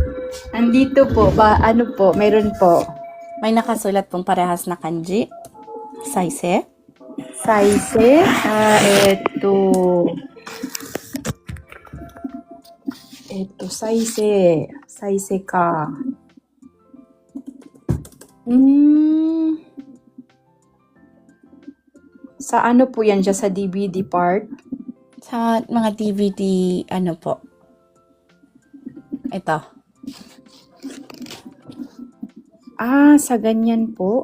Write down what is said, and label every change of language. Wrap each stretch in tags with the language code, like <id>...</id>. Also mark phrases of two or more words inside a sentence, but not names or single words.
<tl>Andito po, meron po. May nakasulat pong parehas na kanji. Saise?</tl> <ja>再生再生。再生か。</ja> <tl>Sa ano po yan siya? Sa DVD part? Sa mga DVD, ano po? Ito. Sa ganyan po.</tl>